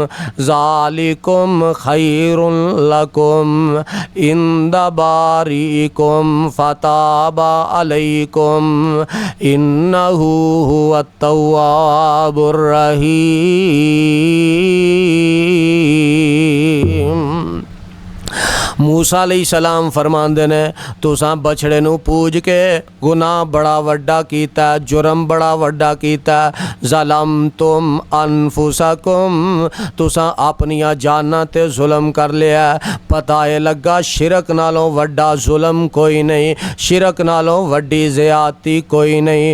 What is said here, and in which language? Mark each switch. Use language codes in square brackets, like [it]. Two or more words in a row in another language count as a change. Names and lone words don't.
[ar] ذلكم خير لكم عند بارئكم فتاب عليكم إنه هو التواب الرحيم. [pa] موسیٰ علیہ السلام فرماندے نے تساں بچھڑے نوں پوج کے گناہ بڑا وڈا کیتا، جرم بڑا وڈا کیتا. [ar] ظلمتم أنفسكم, [pa] تساں اپنیاں جاناں تے ظلم کر لیا. پتا ہے لگا شرک نالوں وڈا ظلم کوئی نہیں، شرک نالوں وڈی زیادتی کوئی نہیں.